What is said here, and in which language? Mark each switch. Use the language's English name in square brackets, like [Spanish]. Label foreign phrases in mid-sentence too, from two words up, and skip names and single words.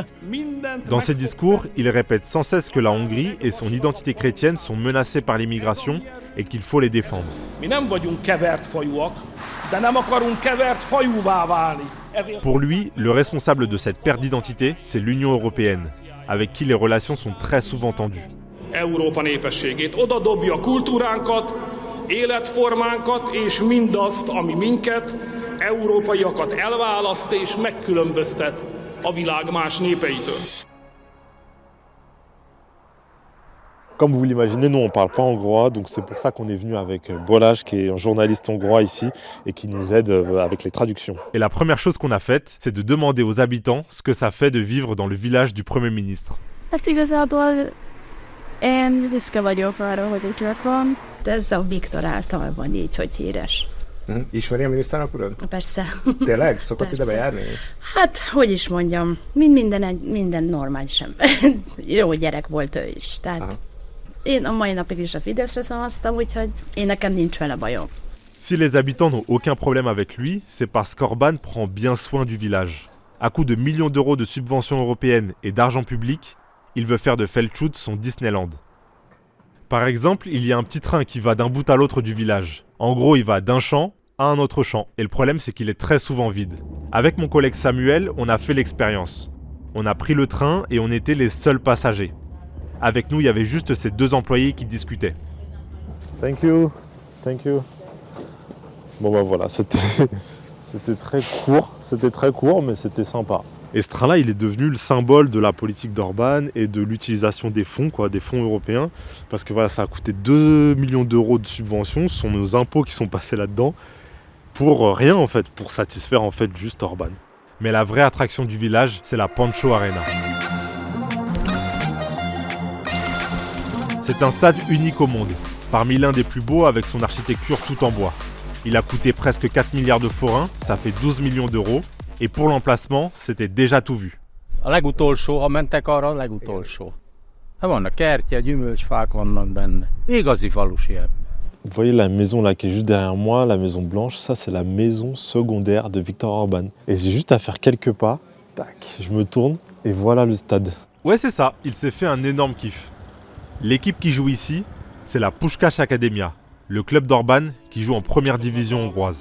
[French] Dans ses discours, il répète sans cesse que la Hongrie et son identité chrétienne sont menacées par l'immigration et qu'il faut les défendre. Pour lui, le responsable de cette perte d'identité, c'est l'Union européenne, avec qui les relations sont très souvent tendues. [Hungarian] Európa népességét. Oda dobja a kultúránkat, életformánkat és mindazt, ami minket, európaiakat elválaszt és megkülönböztet a világ más népeitől. [French] Comme vous l'imaginez, nous on ne parle pas hongrois, donc c'est pour ça qu'on est venu avec Balázs, qui est un journaliste hongrois ici, et qui nous aide avec les traductions. Et la première chose qu'on a faite, c'est de demander aux habitants ce que ça fait de vivre dans le village du Premier ministre. [Hungarian] Én büszke vagyok arra, hogy itt lakom. Ez a Viktor által van így, hogy híres. Ismeri a miniszterelnök urat? Persze. Tényleg? Szokott ide bejárni? Hát, hogy is mondjam, minden normális ember. Jó gyerek volt ő is. Tehát én a mai napig is a Fideszre szavaztam, úgyhogy én nekem nincs vele bajom. [French] Si les habitants n'ont aucun problème avec lui, c'est parce qu'Orban prend bien soin du village. À coup de millions d'euros de subventions européennes et d'argent public, il veut faire de Felcsút son Disneyland. Par exemple, il y a un petit train qui va d'un bout à l'autre du village. En gros, il va d'un champ à un autre champ. Et le problème, c'est qu'il est très souvent vide. Avec mon collègue Samuel, on a fait l'expérience. On a pris le train et on était les seuls passagers. Avec nous, il y avait juste ces 2 employés qui discutaient. [English] Thank you. [French] Bon bah voilà, c'était très court, mais c'était sympa. Et ce train-là, il est devenu le symbole de la politique d'Orban et de l'utilisation des fonds européens. Parce que voilà, ça a coûté 2 millions d'euros de subventions. Ce sont nos impôts qui sont passés là-dedans pour rien en fait, pour satisfaire en fait juste Orban. Mais la vraie attraction du village, c'est la Pancho Arena. C'est un stade unique au monde, parmi l'un des plus beaux avec son architecture tout en bois. Il a coûté presque 4 milliards de forints, ça fait 12 millions d'euros. Et pour l'emplacement, c'était déjà tout vu. [Hungarian] A legutolsó, ha mentek arra, a legutolsó. Vannak kertje, gyümölcsfák vannak benne. Igazi falusi. [French] Vous voyez la maison là qui est juste derrière moi, la maison blanche, ça c'est la maison secondaire de Viktor Orban. Et j'ai juste à faire quelques pas, tac, je me tourne et voilà le stade. Ouais, c'est ça, il s'est fait un énorme kiff. L'équipe qui joue ici, c'est la Puskás Akadémia, le club d'Orban qui joue en première division hongroise.